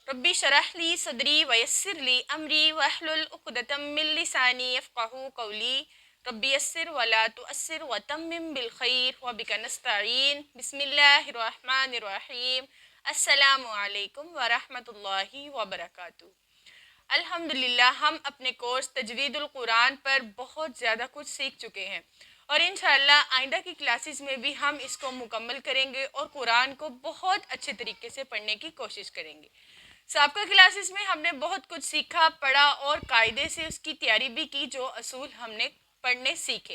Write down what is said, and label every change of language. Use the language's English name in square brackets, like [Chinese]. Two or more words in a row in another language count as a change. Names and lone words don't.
[Arabic] رب اشرح لي صدري ويسر لي أمري واحلل عقدة من لساني يفقهوا قولي رب يسر ولا تعسر وتمم بالخير وبك نستعين بسم الله الرحمن الرحيم السلام عليكم ورحمة الله وبركاته. [Urdu] الحمدللہ ہم اپنے کورس تجوید القرآن پر بہت زیادہ کچھ سیکھ چکے ہیں اور ان شاءاللہ آئندہ کی کلاسز میں بھی ہم اس کو مکمل کریں گے اور قرآن کو بہت اچھے طریقے سے پڑھنے کی کوشش کریں گے. سابقہ کلاسز میں ہم نے بہت کچھ سیکھا، پڑھا اور قاعدے سے اس کی تیاری بھی کی، جو اصول ہم نے پڑھنے سیکھے.